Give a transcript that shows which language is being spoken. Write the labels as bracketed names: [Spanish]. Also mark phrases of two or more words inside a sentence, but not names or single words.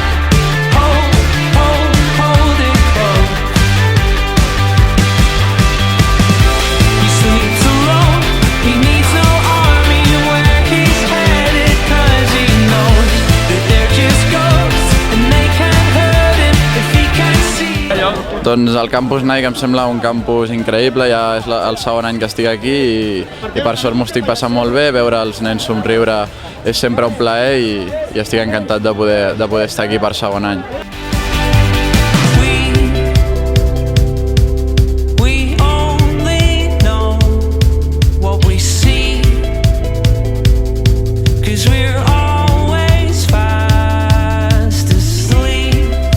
[English] Hold it close. He sleeps alone, he needs no army where he's headed, 'cause he knows that they're just ghosts and they can't hurt him if he can see. [Catalan] Doncs el campus Nike em sembla un campus increïble, ja és el segon any que estic aquí i per sort m'ho estic passant molt bé, veure els nens somriure és sempre un plaer i estic encantat de poder estar aquí per segon any. [English] We only know what we see, 'cause we're always fast asleep.